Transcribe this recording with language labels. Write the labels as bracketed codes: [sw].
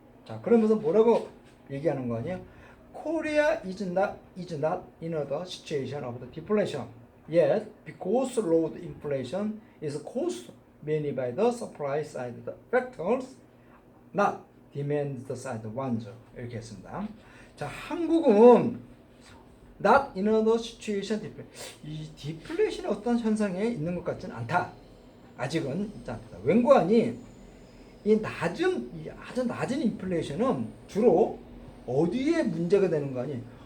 [ko] 자, 그러면서 뭐라고 얘기하는 거 아니에요? [en] Korea is not in the situation of the deflation yet because low inflation is caused mainly by the supply side factors, not demand side ones. [ko] 이렇게 했습니다. 자, 한국은 [en] not in the situation [ko] 이 디플레이션의 어떤 현상에 있는 것 같지는 않다. 아직은 있지 않다. 웬거하니 이 아주 낮은 인플레이션은 주로 어디에 문제가 되는 거 아니?